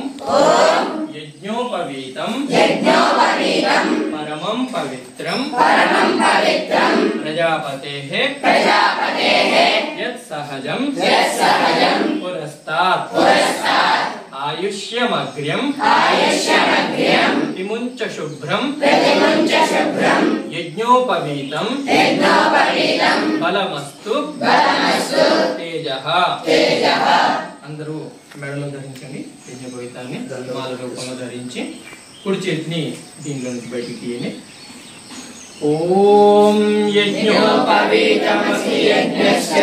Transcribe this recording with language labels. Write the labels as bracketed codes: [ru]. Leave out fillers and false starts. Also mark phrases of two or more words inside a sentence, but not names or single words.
[sa] यज्ञोपवीतम परमं पवित्रं प्रजापतेः यत्सहजं पुरस्तात् आयुष्यमग्र्यं प्रतिमुञ्च शुभ्रं यज्ञोपवीतं बलमस्तु तेजः. [te] అందరూ మెడలో ధరించండి యజ్ఞోపవీతాన్ని మాల రూపంలో ధరించి కుడి చేతిని దీనిలో నుంచి బయటికి తీయండి. [sa] ఓం యజ్ఞోపవీతమసి యజ్ఞ